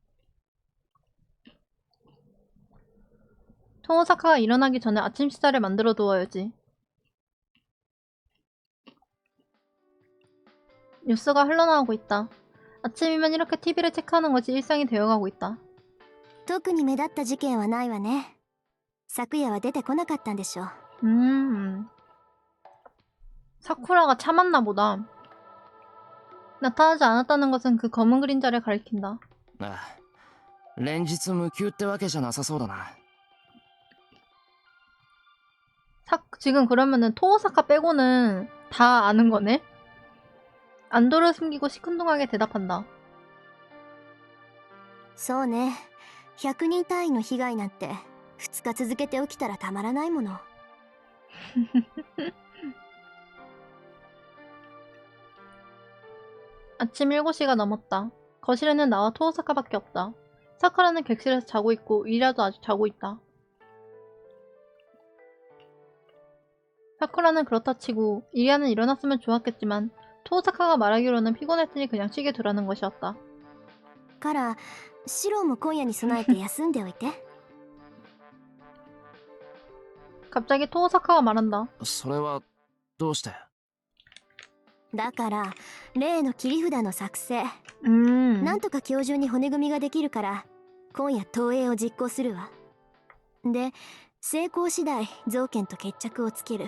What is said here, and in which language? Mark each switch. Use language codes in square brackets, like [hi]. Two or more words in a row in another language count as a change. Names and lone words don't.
[ko] 토모사카가 일어나기 전에 아침 식사를 만들어 두어야지. 뉴스가 흘러나오고 있다. 아침이면 이렇게 TV를 체크하는 것이 일상이 되어가고 있다. [ja] 特に目立った事件はないわね。昨夜は出てこなかったんでしょ。 [ko] 사쿠라가 참았나 보다. 나타나지 않았다는 것은 그 검은 그림자를 가리킨다. [ja] ああ、連日無休ってわけじゃなさそうだな。 [ko] 지금 그러면은 토모사카 빼고는 다 아는 거네? 안도를 숨기고 시큰둥하게 대답한다. [ja] そうね。100人単位の被害なんて2日続けて起きたらたまらないもの。 [ko] 아침 7시가 넘었다. 거실에는 나와 토모사카밖에 없다. 사쿠라는 객실에서 자고 있고 이리아도 아직 자고 있다. 사쿠라는 그렇다 치고 이리아는 일어났으면 좋았겠지만 토모사카가 말하기로는 피곤했으니 그냥 쉬게 두라는 것이었다. [ja] からシローも今夜に備えて休んでおいて。 [ko] 갑자기 토모사카가 말한다. [ja] それはどうして？だから例の切り札の作成、 음. なんとか今日中に骨組みができるから今夜投影を実行するわ。で成功次第造剣と決着をつける。